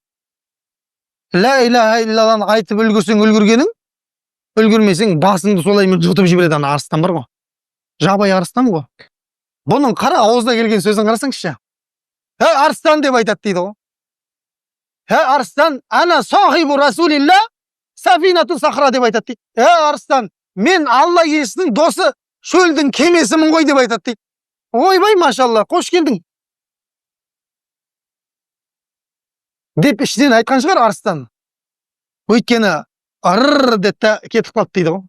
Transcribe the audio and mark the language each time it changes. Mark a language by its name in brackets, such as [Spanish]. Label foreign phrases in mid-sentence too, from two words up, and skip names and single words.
[Arabic] لا إله إلا الله [Kazakh] айтып үлгірсең үлгіргенің, үлгірмесең басыңды солаймен жұтып жібереді ана арыстан бар ғой. Жабай арыстан ғой. Бұның қара ауызына келген сөзін қарасаңызшы. Арыстан деп айтады дейді ғой. [Arabic] أرسلان، أنا صاحب رسول الله، سفينة الصحراء [Kazakh] деп айтады дейді. Арыстан, мен Алла елшісінің досы, шөлдің кемесімін ғой деп айтады дейді. Ойбай, машалла, қош келдің. Деп ішінен айтқан шығар Арыстан. Өйткені арр деді кетіп қалды дейді ғой.